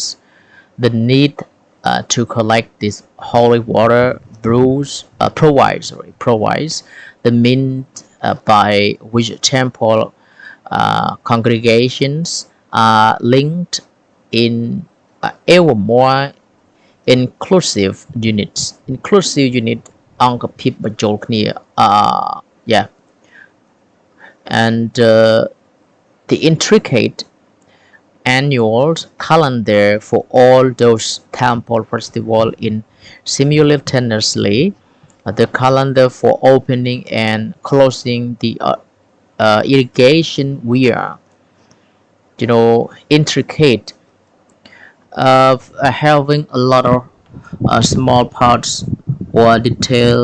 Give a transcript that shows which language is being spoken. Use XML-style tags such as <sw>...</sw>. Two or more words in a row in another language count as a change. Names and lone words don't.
<en>The need to collect this holy water provides the means by which temple congregations are linked in ever more inclusive units.</en> <km>អង្គភាពបញ្ចូលគ្នា</km> <en>and the intricate annual calendar for all those temple festivals in simultaneously. The calendar for opening and closing the irrigation weir, intricate of having a lot of small parts or detail.</en>